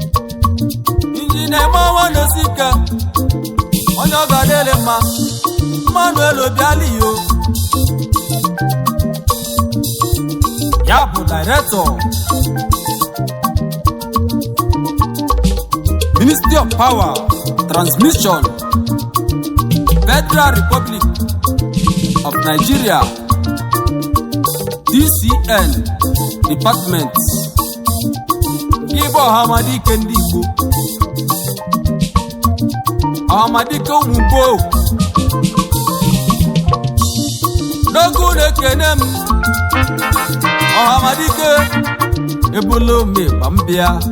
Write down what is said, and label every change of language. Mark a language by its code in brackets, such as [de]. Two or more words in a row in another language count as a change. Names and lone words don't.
[ig] Injinia Emmanuel Osika, onye ọ ga-adịrị mma, Emmanuel Obialiyo. Ya bụ Director, Ministry of Power, Transmission, Federal Republic of Nigeria, D C N Department. Gị bụ Ọhamadike ndị Igbo. Ọhamadike ụmụ Igbo. N'oge unu ekene m, Ọhamadike, ebula ome gba m bịa.